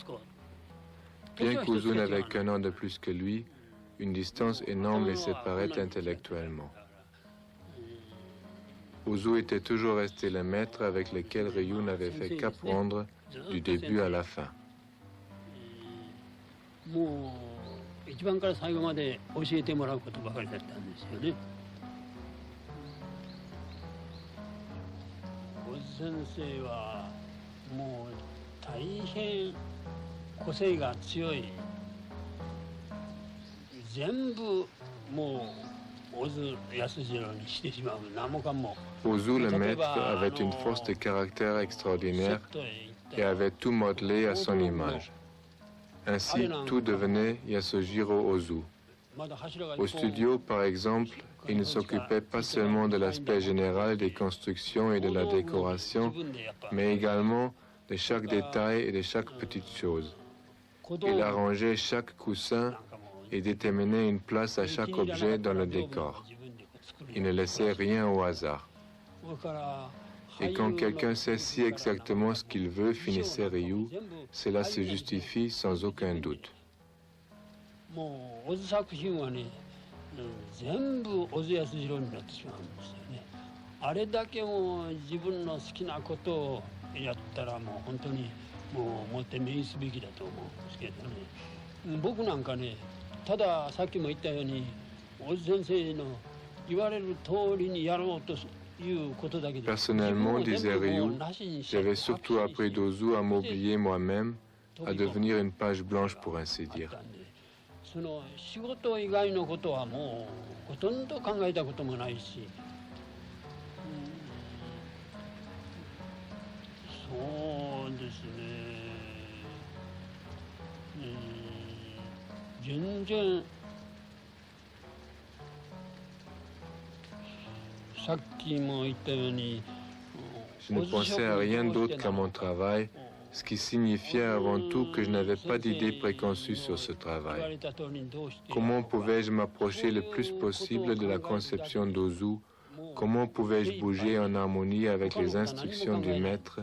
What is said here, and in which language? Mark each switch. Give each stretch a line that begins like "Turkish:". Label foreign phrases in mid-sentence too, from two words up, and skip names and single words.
French: Bien qu'Ozu n'avait qu'1 an de plus que lui, une distance énorme les séparait intellectuellement. Ozu était toujours resté le maître avec lequel Ryu n'avait fait qu'apprendre du début à la fin.
Japanese: 一番から最後まで教えてもらうことばかりだったんですよね。小津先生はもう大変個性が強い全部もう小津安二郎にしてしまう何もかも。
French: Ozu, le maître, avait une force de caractère extraordinaire et avait tout modelé à son image. Ainsi, tout devenait Yasujiro Ozu. Au studio, par exemple, il ne s'occupait pas seulement de l'aspect général des constructions et de la décoration, mais également de chaque détail et de chaque petite chose. Il arrangeait chaque coussin et déterminait une place à chaque objet dans le décor. Il ne laissait rien au hasard. Et quand quelqu'un sait si exactement ce qu'il veut, finissait Ryu, cela se justifie sans aucun doute.
Japanese: もう小津作品はね、全部小津安二郎になってしまうんですよね。あれだけもう自分の好きなことをやったらもう本当にもうもって名すべきだと思うんですけどね。僕なんかね、たださっきも言ったように小津先生の言われる通りにやろうということだけで。
French: Personnellement, disait Ryu, j'avais surtout appris d'Ozu à m'oublier moi-même, à devenir une page blanche pour ainsi dire.
Japanese: その仕事以外のことはもうほとんど考えたこともないし、そうですね、全然さっきも言ったように
French: Je ne pensais à rien d'autre qu'à mon travail, ce qui signifiait avant tout que je n'avais pas d'idée préconçue sur ce travail. Comment pouvais-je m'approcher le plus possible de la conception d'Ozu? Comment pouvais-je bouger en harmonie avec les instructions du maître?